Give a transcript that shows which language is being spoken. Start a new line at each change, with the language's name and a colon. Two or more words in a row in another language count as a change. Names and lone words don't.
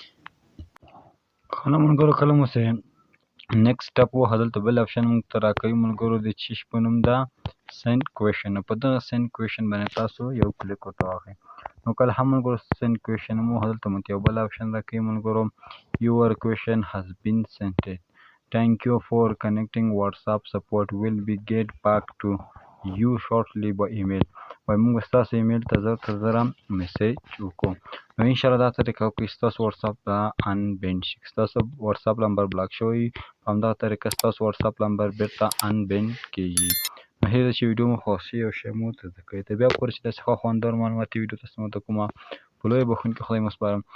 Pashto: ښه نو ملګرو کله مو چې
English: next step
Pashto: وهه دلته بل آپشن موږ ته راکوي ملګرو د چیش په نوم دا
English: send question.
Pashto: په دغه
English: send question
Pashto: باندې تاسو یو کلیک ورته واخلئ. نو کله هم ملګرو
English: send question
Pashto: مو دلته مو یو بل آپشن راکوي ملګرو
English: your question has been sent. Thank you for connecting. WhatsApp support will be get back to you shortly by email.
Pashto: وایي موږ به ستاسو ایمیل ته زر تر زره میسج وکړو. نو انشاءالله دا طریقه وکړئ ستاسو واتساپ به انبین شي. ستاسو واتساپ نمبر بلاک شوی وي په همدغه طریقه ستاسو واتساپ نمبر بیرته انبین کېږي. نو هیله ده چې ویډیو مو خوښ شي او شیر مو ته زده کړئ. تر بیا پورې چې داسې ښه خوندور معلوماتي ویډیو تاسو ته کومه په لویه بخښونکي خدای مو سپارم.